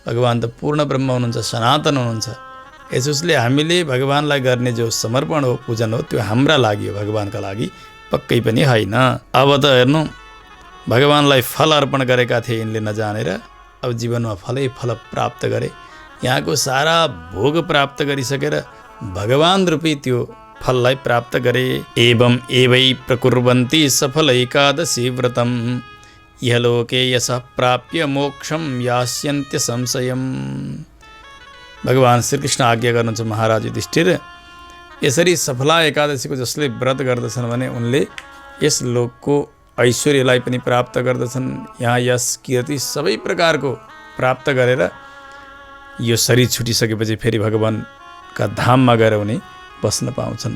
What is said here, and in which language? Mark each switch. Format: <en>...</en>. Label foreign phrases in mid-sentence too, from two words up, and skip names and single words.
<ne>भगवान् त पूर्ण ब्रह्म हुनुहुन्छ, सनातन हुनुहुन्छ। यसोस्ले हामीले भगवान्लाई गर्ने जो समर्पण हो, पूजन हो, त्यो हाम्रा लागि हो, भगवान्का लागि पक्कै पनि होइन। अब त हेर्नु, भगवान्लाई फल अर्पण गरेका थिए यिनले नजानेर, अब जीवनमा फलै फल प्राप्त गरे। यहाँको सारा भोग प्राप्त गरिसकेर भगवान् रूपी त्यो फललाई प्राप्त गरे।</ne> <sa>एवं एवै प्रकुर्वन्ति सफल एकादशी व्रतम यलोके यशः प्राप्य मोक्षम यास्यन्त्य संशयम्।</sa> <ne>भगवान् श्रीकृष्ण आज्ञा गर्नुहुन्छ महाराज युधिष्ठिर, यसरी सफला एकादशीको जसले व्रत गर्दछन् भने उनले यस लोकको ऐश्वर्यलाई पनि प्राप्त गर्दछन्। यहाँ यस कीर्ति सबै प्रकारको प्राप्त गरेर यो शरीर छुटिसकेपछि फेरि भगवान्का धाममा गएर उनी बस्न पाउँछन्।</ne>